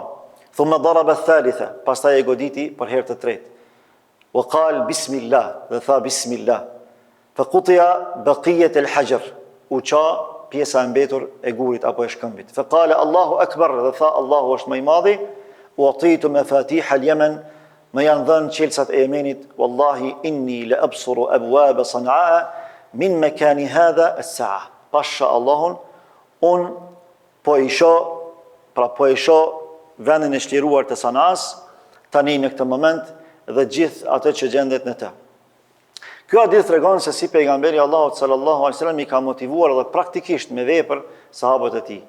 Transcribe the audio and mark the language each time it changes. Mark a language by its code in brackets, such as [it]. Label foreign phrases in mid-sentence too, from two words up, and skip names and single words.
[ar] ثم ضرب الثالثة, [sq] pastaj e goditi për herë të tretë. [ar] وقال بسم الله, [sq] dhe tha bismillah. [ar] فقطعت بقية الحجر, [sq] u qa pjesa e mbetur e gurit apo e shkëmbit. [ar] فقال الله أكبر, [sq] dhe tha Allahu është më i madhi. [ar] أعطيت مفاتيح اليمن, [sq] më janë dhënë qelsat e Yemenit. [ar] والله إني لأبصر أبواب صنعاء من مكاني هذا الساعة. [sq] Pasha Allahun, un po i shoh vendin e shliruar të Sana'as tani në këtë moment dhe gjithë atë që gjendet në të. Kjo hadith tregon se si pejgamberi Allahut [ar] صلى الله عليه وسلم [sq] i ka motivuar edhe praktikisht me vepër sahabët e tij.